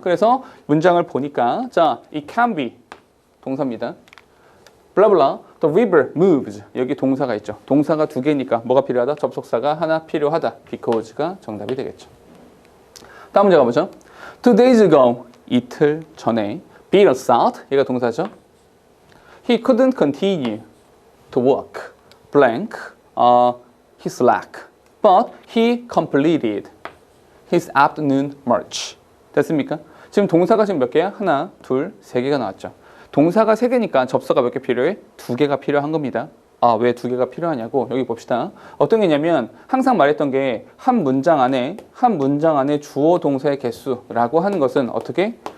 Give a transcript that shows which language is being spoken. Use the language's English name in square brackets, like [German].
[Korean] 그래서 문장을 보니까 자, [English] it can be [Korean] 동사입니다. 블라블라 [English] the river moves [Korean] 여기 동사가 있죠. 동사가 두 개니까 뭐가 필요하다? 접속사가 하나 필요하다. because가 정답이 되겠죠. 다음 문제 가보죠. [English] 2 days ago [Korean] 이틀 전에 [English] Bill thought [Korean] 얘가 동사죠. [English] He couldn't continue to work blank his leg but he completed his afternoon march. [Korean] 됐습니까? 지금 동사가 지금 몇 개야? 하나, 둘, 세 개가 나왔죠. 동사가 세 개니까 접사가 몇 개 필요해? 두 개가 필요한 겁니다. 아, 왜 두 개가 필요하냐고? 여기 봅시다. 어떤 게냐면 항상 말했던 게 한 문장 안에 주어 동사의 개수라고 하는 것은 어떻게?